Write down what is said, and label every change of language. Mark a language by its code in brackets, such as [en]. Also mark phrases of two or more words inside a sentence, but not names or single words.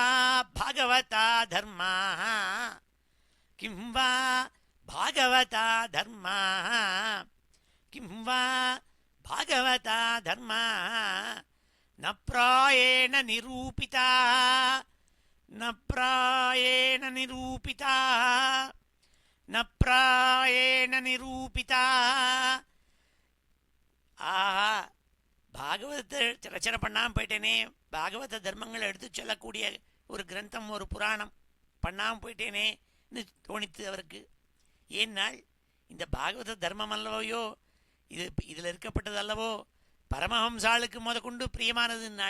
[sa] भगवता धर्माः किं वा भागवता धर्माः किं वा भागवता धर्माः न प्रायेण निरूपिताः न प्रायेण निरूपिताः न प्रायेण निरूपिताः. [ta] ஆஹா, பாகவதத்தை ரச்சனை பண்ணாமல் போயிட்டேனே, பாகவத தர்மங்களை எடுத்து சொல்லக்கூடிய ஒரு கிரந்தம் ஒரு புராணம் பண்ணாமல் போயிட்டேனேன்னு தோணித்து அவருக்கு. ஏன்னால் இந்த பாகவத தர்மம் அல்லவையோ, இதில் இருக்கப்பட்டது அல்லவோ பரமஹம்சாளுக்கு முதற்கொண்டு பிரியமானதுன்னாள்.